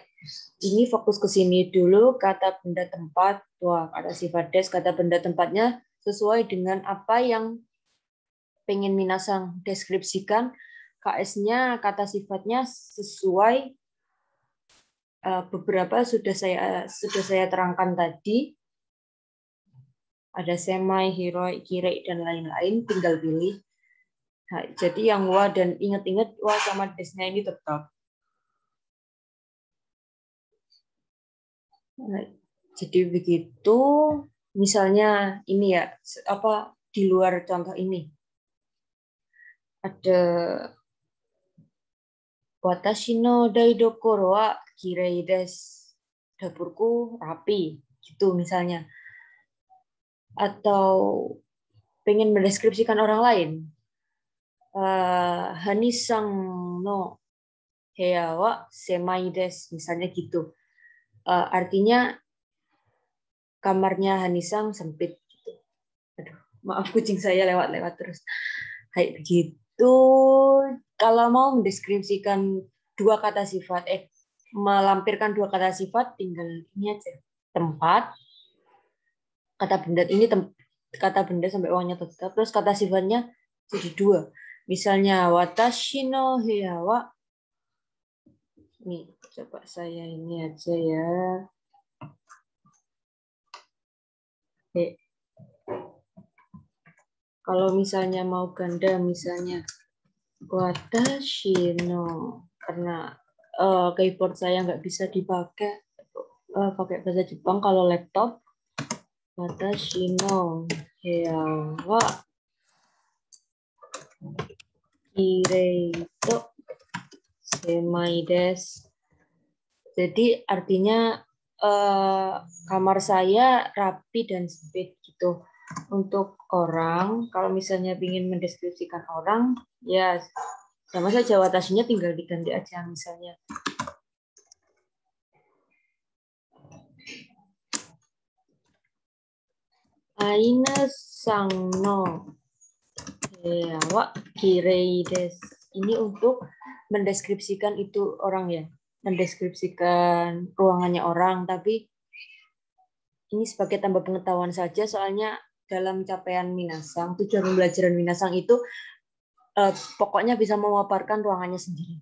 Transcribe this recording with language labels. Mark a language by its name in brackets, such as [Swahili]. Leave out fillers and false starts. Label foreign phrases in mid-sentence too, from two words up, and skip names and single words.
[Indonesian] Ini fokus ke sini dulu, kata benda tempat, kata sifat des, kata benda tempatnya sesuai dengan apa yang pengen minasang deskripsikan. KS-nya, kata sifatnya sesuai beberapa sudah saya terangkan tadi. Ada [Japanese] 狭い、広い、綺麗, [Indonesian] dan lain-lain, tinggal pilih. Nah, jadi yang wa dan ingat-ingat wa sama desnya ini tetap. Nah, jadi begitu, misalnya ini ya, di luar contoh ini. [Japanese] Ada 私の台所は綺麗です. [Indonesian] Dapurku rapi, gitu misalnya. Atau pengen mendeskripsikan orang lain. [Japanese] ハニさんの部屋は狭いです, [Indonesian] misalnya gitu. Artinya kamarnya Hanisang sempit gitu. Aduh, maaf kucing saya lewat-lewat terus. Kayak begitu. Kalau mau mendeskripsikan dua kata sifat, melampirkan dua kata sifat, tinggal ini aja. Tempat, kata benda ini kata benda sampai uangnya tetap, terus kata sifatnya jadi dua. Misalnya [Japanese] 私の部屋は, [Indonesian] nih coba saya ini aja ya. Oke. Kalau misalnya mau ganda, misalnya [Japanese] 私の, [Indonesian] karena keyboard saya nggak bisa dipakai pakai bahasa Jepang kalau laptop. [Japanese] 私の部屋は綺麗と狭いです. [Indonesian] Jadi artinya kamar saya rapi dan sempit gitu. Untuk orang, kalau misalnya ingin mendeskripsikan orang, ya sama saja watashinya tinggal diganti aja misalnya. [Japanese] アイナさんの部屋は綺麗です. [Indonesian] Ini untuk mendeskripsikan itu orang ya. mendeskripsikan ruangannya orang, tapi ini sebagai tambah pengetahuan saja, soalnya dalam capaian Minasang, tujuan pembelajaran Minasang itu pokoknya bisa memaparkan ruangannya sendiri.